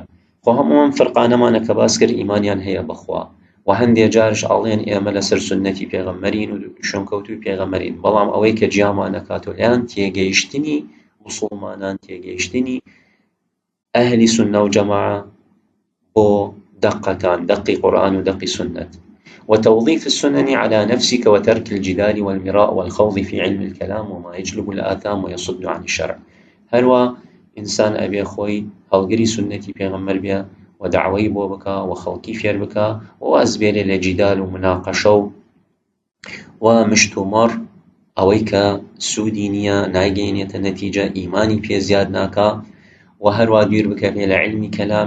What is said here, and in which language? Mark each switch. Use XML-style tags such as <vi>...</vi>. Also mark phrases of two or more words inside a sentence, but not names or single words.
<ckb>خۆ هەموو ئەم فڕقانەمانە کە باس کرد ئیمانیان هەیە بەخوا، و هەندێک جارش ئەڵێن ئێمە لەسەر سنەتی پێغەمبەرین و شوێنکەوتووی پێغەمبەرین، بەڵام ئەوەی کە جیامان دەکاتۆ لەیان تێگەیشتنی موسڵمانان، تێگەیشتنی ئەهلی سونە و جەماعە بۆ دقەکان، دقی قورئان و دقی سنەت،</ckb> <ar>وتوظيف السنن على نفسك وترك الجدال والمراء والخوض في علم الكلام وما يجلب الآثام ويصد عن الشرع.</ar> <ckb>هەروە ئینسان ئەبێ خۆی هەڵگری سنەتی پێغەمبەر بێ و دعوەی بۆ بکە و خەڵکی فێر بکە و ئەزبێرێ لە جیدال و مناقەشە و مشت و مەڕ، ئەوەی کە سوودی نییە، ناگەیەنێتە نەتیجە، ئیمانی پێ زیاد ناکا، و هەروە دوور بکەوێ لە علمی کەلام.</ckb>